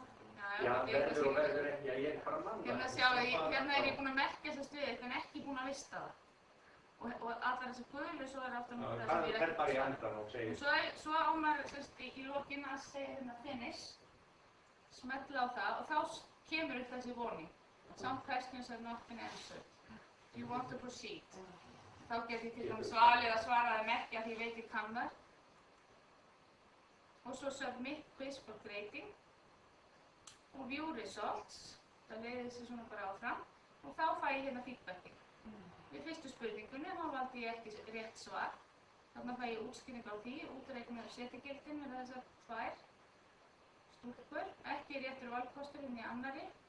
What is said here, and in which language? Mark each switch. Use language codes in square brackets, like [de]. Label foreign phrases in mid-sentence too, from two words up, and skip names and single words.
[is] Já, verður og verður ekki, ég er bara mann. Hérna er ég búinn að merkja þessa stuði, en ekki búinn að vista það. Og allar þessi gulu, svo er aftur það sem ég er ekki. Það er bara í endan og segir. Svo á maður í lokin að segja finish, smetla á það og þá kemur upp þessi warning. [en] Some questions have not been answered. Do you want to proceed? [is] Þá get ég til dæmis valið að svara þeim ekki af því ég veit ég kann þær. Og svo [en] submit quiz for grading og view results. [is] Það leiðir þessi svona bara áfram og þá fæ ég hérna feedbacki. Við fyrstu spurningunni þá valdi ég ekki rétt svar. Þarna fæ ég útskýringu á því, útreiknuðu setjagildin með þessar 2 stúlkur, ekki réttur valkostur inn í annarri.